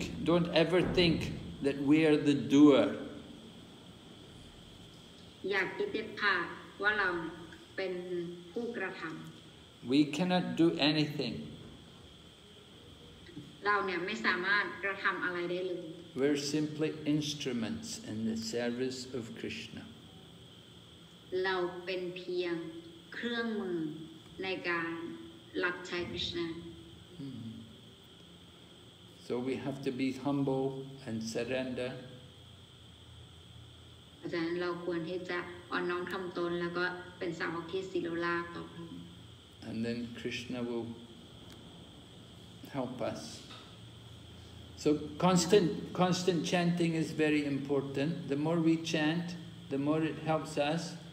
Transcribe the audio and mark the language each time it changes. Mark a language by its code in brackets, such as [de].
[en] Don't ever think that we are the doer. [th] อยากคิดเด็ดขาดว่าเราเป็นผู้กระทำ [en] We cannot do anything. [th] เราเนี่ยไม่สามารถกระทำอะไรได้เลย [en] We're simply instruments in the service of Krishna. [th] เราเป็นเพียงเครื่องมือในการรับใช้คริชนา [en] So we have to be humble and surrender. [th] อาจารย์เราควรที่จะอ่อนน้อมถ่อมตนแล้วก็เป็นสาวกที่ศิลลาภต่อพระองค์ [en] And then Krishna will help us. So constant chanting is very important. The more we chant, the more it helps us